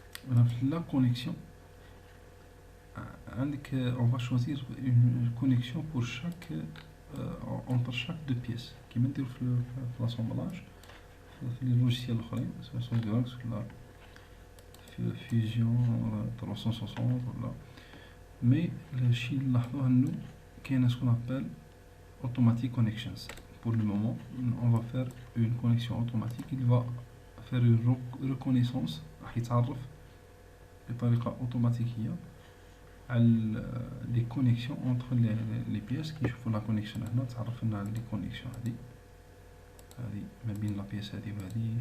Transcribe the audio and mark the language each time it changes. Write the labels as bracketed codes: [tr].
[ar] هنا في لا كونيكسيون عندك [fr] on va choisir une connexion pour chaque entre chaque deux pièces [ar] كيما نديرو في لاسومبلاج في لي لوجيسيال الاخرين سواء سوليدوركس ولا في فيزيون 360 ولا. مي الشيء اللي نلاحظوه انه كاين سكون ابل [en] automatic connections. [fr] pour le moment on va faire une connexion automatique. il va faire une reconnaissance [ar] راح يتعرف بطريقة اوتوماتيكية على لي كونيكسيون اونتر لي بياس. كي نشوفو لا كونيكسيون هنا تعرف لنا على لي كونيكسيون هادي ما بين لا بياس هادي وهادي.